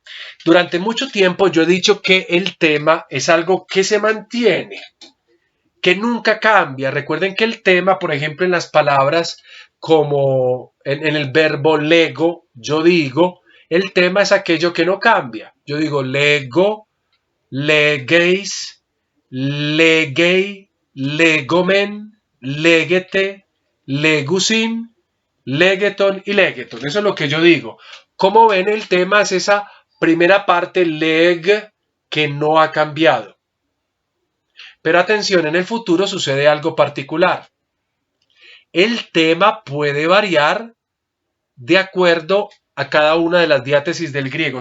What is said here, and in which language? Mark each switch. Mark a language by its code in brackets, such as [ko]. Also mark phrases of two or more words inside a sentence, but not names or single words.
[es] Durante mucho tiempo yo he dicho que el tema es algo que se mantiene, que nunca cambia. Recuerden que el tema, por ejemplo, en las palabras como en el verbo lego, yo digo, el tema es aquello que no cambia. Yo digo lego, [el] λέγεις, λέγει, λέγομεν, λέγετε, λέγουσιν, λέγετον y λέγετον. [es] Eso es lo que yo digo. Como ven, el tema es esa primera parte leg que no ha cambiado. Pero atención, en el futuro sucede algo particular. El tema puede variar de acuerdo a cada una de las diátesis del griego.